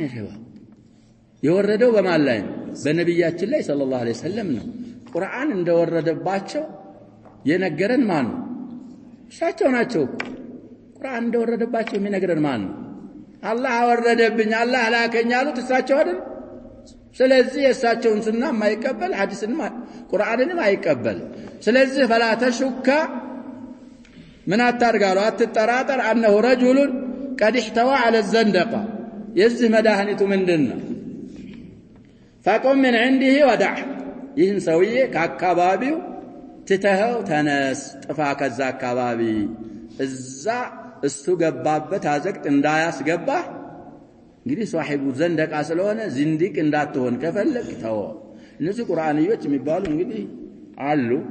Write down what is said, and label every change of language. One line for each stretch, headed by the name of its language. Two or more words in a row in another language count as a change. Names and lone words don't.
Amharic: ይሸዋ የወረደው በማን ላይ በነብያችን ላይ
Arabic: صلى الله عليه وسلم
Amharic: ነው ቁርአን እንደወረደባቸው የነገረን ማን ነው እሳቸው ናቸው ቁርአን እንደወረደባቸው የሚነግረን ማን ነው አላህ አወረደብኝ አላህ ላከኝ አሉት እሳቸው አይደል ስለዚህ የእሳቸውን ሱና ማይቀበል ሐዲስን ቁርአንንም አይቀበል ስለዚህ
Arabic: فلا تشك
Amharic: ምን አታርጋሉ አትጠራጠር
Arabic: انه رجل قد احتوى على الزندقه
Amharic: የዚህ መድኃኒቱ ምንድነው
Arabic: فقم من عنده ودع
Amharic: ይህን ሰውዬ ከአካባቢው ትተኸው ተነስ ጥፋ ከዛ አካባቢ እዛ እሱ ገባበት አዘቅት እንዳያስገባ እንግዲህ
Arabic: صاحب زندقة
Amharic: ስለሆነ ዝንዲቅ እንዳትሆን ከፈለክ ተው እነዚህ ቁርአንዮች የሚባሉ እንግዲህ አሉ